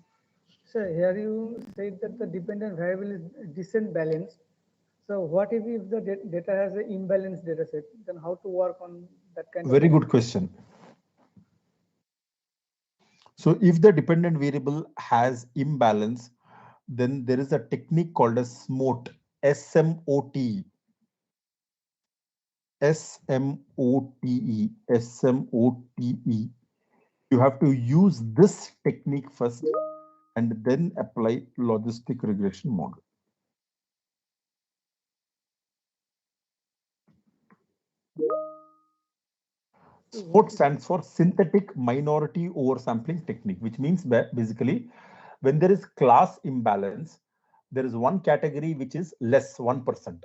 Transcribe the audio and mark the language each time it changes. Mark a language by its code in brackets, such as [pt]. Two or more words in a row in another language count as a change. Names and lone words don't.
[en] So here you said that the dependent variable is decent balanced. So what if the data has an imbalanced data set? Then how to work on that kind of? Very good question. So if the dependent variable has imbalance, then there is a technique called as SMOT, S-M-O-T-E. S-M-O-T-E, S-M-O-T-E. You have to use this technique first and then apply logistic regression model. SMOT stands for synthetic minority oversampling technique, which means that basically when there is class imbalance, there is one category which is less 1%.